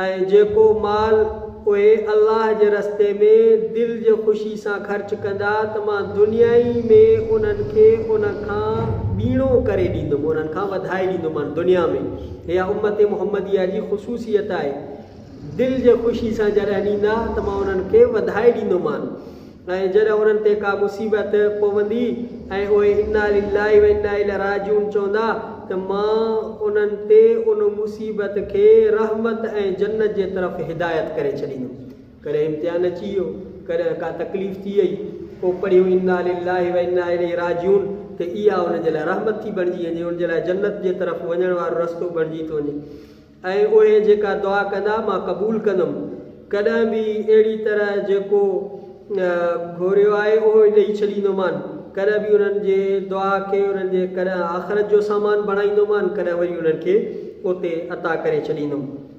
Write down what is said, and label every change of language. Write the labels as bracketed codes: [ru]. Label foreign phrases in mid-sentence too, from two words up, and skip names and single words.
[sd] ऐं जेको माल उहे अल्लाह जे रस्ते में दिलि जे ख़ुशी सां ख़र्च कंदा त मां दुनिया ई में उन्हनि खे उन खां ॿीणो करे ॾींदुमि, उन्हनि खां वधाए ॾींदोमानि दुनिया में। इहा उम्मत मुहम्मदिया जी ख़ुसूसियत आहे। दिलि जे ख़ुशी सां जॾहिं ॾींदा त मां उन्हनि खे वधाए ॾींदोमानि, ऐं जॾहिं उन्हनि ते का मुसीबत पवंदी ऐं उहे [ar] إنا لله وإنا إليه راجعون [sd] चवंदा त मां उन्हनि ते उन मुसीबत खे रहमत ऐं जन्नत जे तरफ़ हिदायत करे छॾींदुमि। कॾहिं इम्तिहान अची वियो, कॾहिं का तकलीफ़ थी वई, पोइ पढ़ियूं [ar] إنا لله وإنا إليه راجعون [sd] त इहा उनजे लाइ रहमत थी बणिजी वञे, उनजे लाइ जन्नत जे तरफ़ वञण वारो रस्तो बणिजी थो वञे। ऐं उहे जेका दुआ कंदा मां क़बूल कंदुमि, कॾहिं बि अहिड़ी तरह जेको घुरियो आहे उहो ॾेई छॾींदोमानि, कॾहिं बि उन्हनि जे दुआ खे उन्हनि जे कॾहिं आख़िरत जो सामान बणाईंदोमानि, कॾहिं वरी उन्हनि खे उते अता करे छॾींदुमि।